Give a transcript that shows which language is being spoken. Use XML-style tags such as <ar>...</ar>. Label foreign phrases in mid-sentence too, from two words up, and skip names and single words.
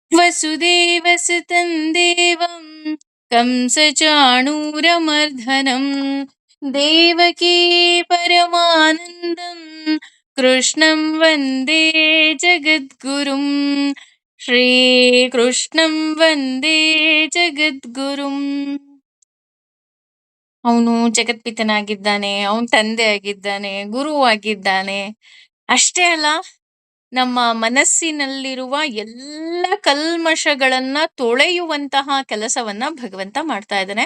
<sa>वासुदेवसुतं देवं कंसचाणूरमर्दनं देवकी परमानन्दं कृष्णं वन्दे जगद्गुरुं ಶ್ರೀಕೃಷ್ಣಂ ವಂದೇ ಜಗದ್ಗುರುಂ.</sa> <kn>ಅವನು ಜಗತ್ಪಿತನಾಗಿದ್ದಾನೆ, ಅವನು ತಂದೆ ಆಗಿದ್ದಾನೆ, ಗುರು ಆಗಿದ್ದಾನೆ. ಅಷ್ಟೇ ಅಲ್ಲ, ನಮ್ಮ ಮನಸ್ಸಿನಲ್ಲಿರುವ ಎಲ್ಲ ಕಲ್ಮಶಗಳನ್ನ ತೊಳೆಯುವಂತಹ ಕೆಲಸವನ್ನ ಭಗವಂತ ಮಾಡ್ತಾ ಇದ್ದಾನೆ.</kn>